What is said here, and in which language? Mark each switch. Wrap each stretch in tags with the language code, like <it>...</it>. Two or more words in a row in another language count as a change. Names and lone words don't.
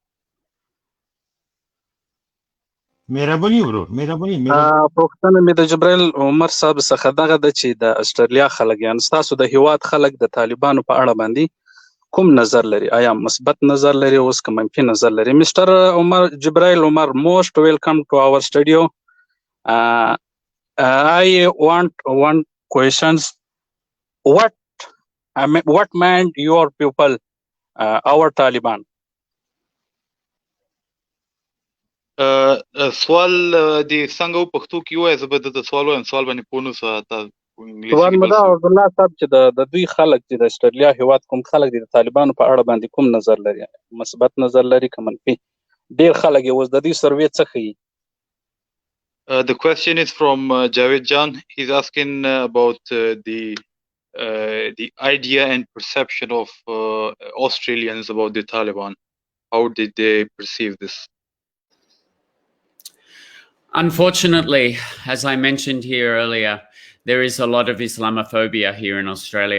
<ps>مهرباني ورور، مهرباني. پوښتنه مې د جبرائیل عمر صاحب څخه دغه ده چې د استرالیا خلک، یعنې ستاسو د هیواد خلک د طالبانو په اړه باندې کوم نظر لري؟ آیا مثبت نظر لري اوس که منفي نظر لري؟</ps> <en>Mister عمر جبرائیل عمر، most welcome to our studio. I want one questions. What meant your people our Taliban?</en> <ps>سوال د څنګه په پښتو کې وایي، زه به د سوال وایم، سوال باندې پوه نه شوم. سوال مې دا عبدالله صاحب چې د دوی خلک چې د استرالیا هیواد کوم خلک دي د طالبانو په اړه باندې کوم نظر لري؟ مثبت نظر لري که منفي؟ ډېر خلک یې اوس د دوی سروې څه ښیي؟</ps> <en>The question is from Javed Jan. He's asking about the idea and perception of Australians about the Taliban. How did they perceive this? Unfortunately, as I mentioned here earlier, there is a lot of Islamophobia here in Australia.</en>